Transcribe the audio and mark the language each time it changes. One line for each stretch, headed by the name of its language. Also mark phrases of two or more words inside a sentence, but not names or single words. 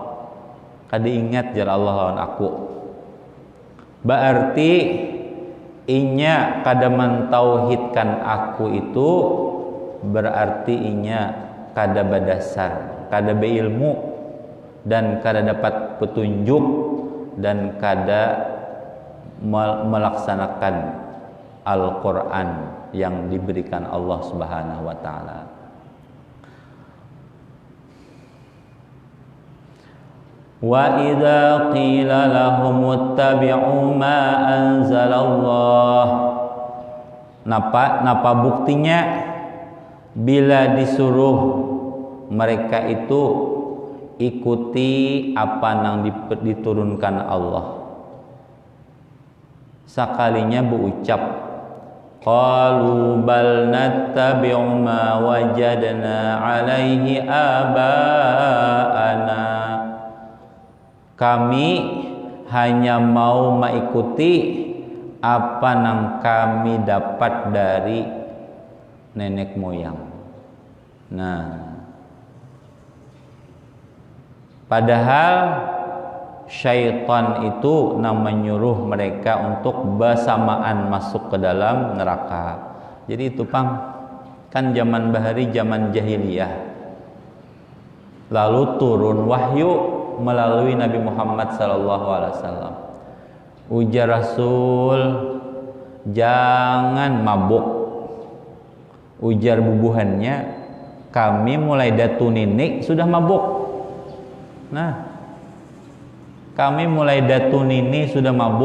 Banjar: Kada ingat jar Allah lawan aku. Berarti inya kada mentauhidkan aku itu berarti inya kada berdasar, kada beilmu, dan kada dapat petunjuk, dan kada melaksanakan Al-Quran yang diberikan Allah
Arabic: سبحانه وتعالى. وإذا قيل لهم اتبعوا ما أنزل الله,
Banjar: napa buktinya bila disuruh mereka itu ikuti apa yang diturunkan Allah. Sakalinya berucap,
Arabic: قالوا بل نتبع ما وجدنا عليه آباءنا,
Indonesian: kami hanya mau mengikuti apa yang kami dapat dari nenek moyang. Nah, padahal syaitan itu menyuruh mereka untuk bersamaan masuk ke dalam neraka.
Banjar: Jadi itu kan zaman bahari, zaman jahiliyah.
Indonesian: Lalu turun wahyu melalui Nabi Muhammad SAW.
Banjar: Ujar Rasul, jangan mabuk. Ujar bubuhannya, kami mulai datu ninik sudah mabuk. Nah, kami mulai datu nini sudah mabuk.